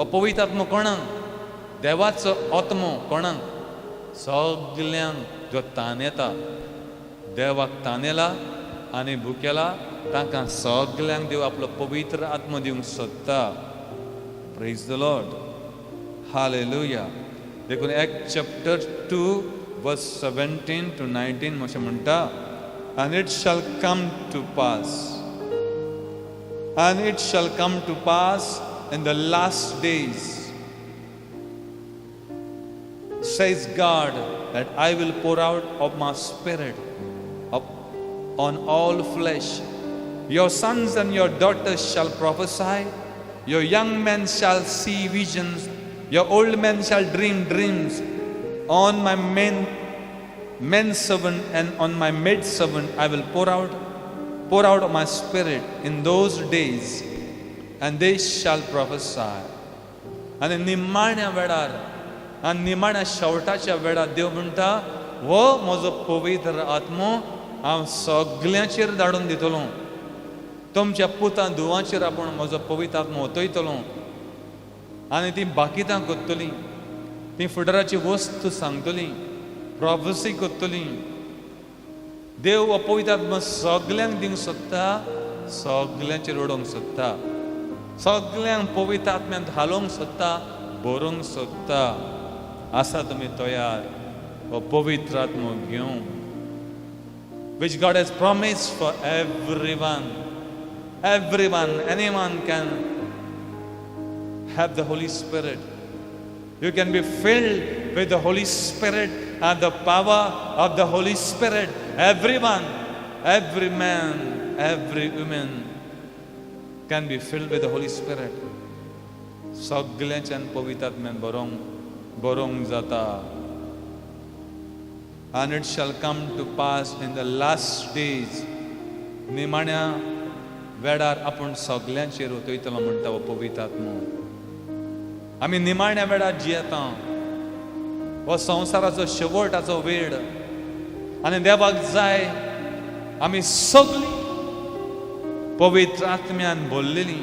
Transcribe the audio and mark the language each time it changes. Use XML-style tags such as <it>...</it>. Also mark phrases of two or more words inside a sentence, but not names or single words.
<kok>पवित्र आत्मो कोणाक देवाचो आत्मो कोणाक सगल्यांक जो तानेता देवाक तानेला आनी भुकेला तांकां सगल्यांक देव आपलो पवित्र आत्मो दिवंक सोदता</kok> <en>praise the Lord</en> <kok>हालेलुया देखून</kok> <en>Acts chapter 2 verse 17 to 19</en> <kok>मोशे म्हणटा</kok> <en>and it shall come to pass in the last days says God that I will pour out of my spirit on all flesh your sons and your daughters shall prophesy your young men shall see visions your old men shall dream dreams on my men servant and on my maid servant I will pour out of my spirit in those days and they shall</en> <kok>prophesy आणि निमाण्या वेळार आनी निमाण्या शेवटाच्या वेळार देव म्हणटा हो म्हजो पवित्र आत्मो हांव सगल्यांचेर धाडून दितलो तुमच्या पुतां धुवांचेर आपूण म्हजो पवित्र आत्मो ओतयतलो आनी ती बाकितां कोत्तलीं ती फुडाराची वस्त सांगतली प्रॉफेसी कोत्तली देव हो पवित्र आत्मो सगल्यांक दिवंक सोदता सगल्यांचेर उडोवंक सोदता सगल्यांक पवित्र आत्म्यान घालोवंक सोदता भरोवंक सोदता आसा तुमी तयार हो पवित्र आत्मो घेवंक</kok> <en>which God has promised for everyone anyone can have the Holy Spirit. You can be filled with the Holy Spirit and the power of the Holy Spirit. Everyone, every man, every woman can be filled with the Holy Spirit.</en> <kok>सगळ्यांच्यान पवित्र आत्म्यान बरोवंक जाता.</kok> <en>And it shall come to pass in the last days.</en> <kok>निमाण्या वेळार आपूण सगल्यांचेर ओतयतलो म्हणटा हो पवित्र आत्मो. आमी निमाण्या वेळार जियेता हो संवसाराचो शेवटाचो वेळ आनी देवाक जाय आमी सगळीं पवित्र आत्म्यान भरलेलीं</kok>